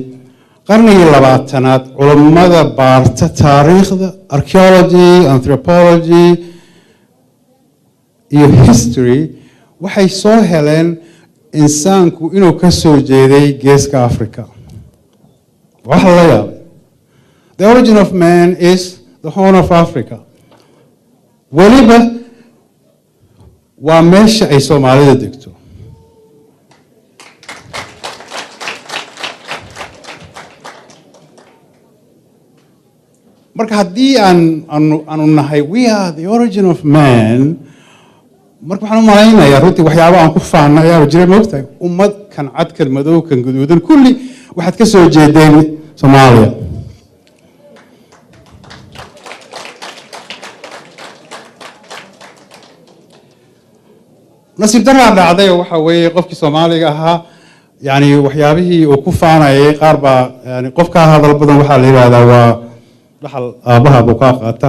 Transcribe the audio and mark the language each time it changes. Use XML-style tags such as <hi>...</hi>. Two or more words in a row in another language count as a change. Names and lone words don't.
<so>qarnigii 20aad culummada baarta taariikhda,</so> <en>archaeology, anthropology</en> <so>iyo history waxay soo heleen insaanku inuu ka soo jeeday geeska Africa. waxa la yaabay,</so> <en>the origin of man is the Horn of Africa.</en> <so>weliba waa meesha ay Soomaalida degto. marka haddii aanu nahay</so> <en>we are the origin of man,</en> <so>marka waxaan u malaynayaa runtii waxyaabo aan ku faana ayaa jira moogtahay. ummad kan cad kan madow kan guduudan kulli waxaad ka soo jeedeen Soomaaliya. nasiib daraa dhacday waxa weeye qofkii Soomaaliga ahaa yani waxyaabihii uu ku faanayay qaar baa yani qofka hadal badan waxaa la yiraahdaa waa dhaxal aabaha buu ka qaata.</so>